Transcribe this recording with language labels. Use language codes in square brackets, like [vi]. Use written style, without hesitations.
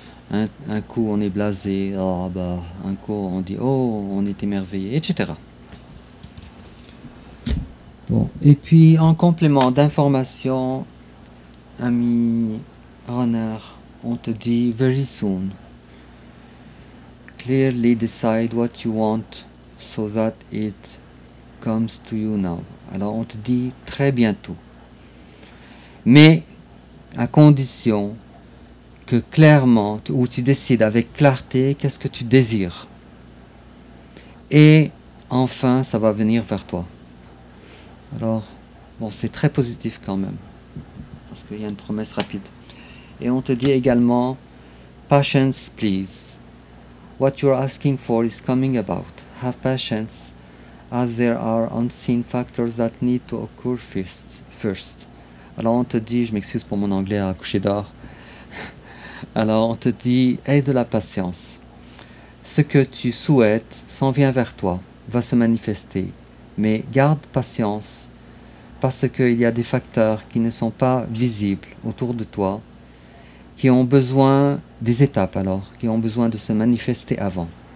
[fr] Un coup on est blasé, oh, bah, un coup on dit oh on est émerveillé, etc. Bon, et puis en complément d'information, ami runner, on te dit [en] very soon. Clearly decide what you want so that it comes to you now. [fr] Alors on te dit très bientôt. Mais à condition que clairement, où tu décides avec clarté qu'est-ce que tu désires. Et enfin, ça va venir vers toi. Alors, bon, c'est très positif quand même, parce qu'il y a une promesse rapide. Et on te dit également, [en] patience please. What you're asking for is coming about. Have patience, as there are unseen factors that need to occur first. [fr] Alors on te dit, je m'excuse pour mon anglais à coucher d'or. Alors on te dit, aie de la patience. Ce que tu souhaites s'en vient vers toi, va se manifester. Mais garde patience, parce qu'il y a des facteurs qui ne sont pas visibles autour de toi, qui ont besoin des étapes alors, qui ont besoin de se manifester avant.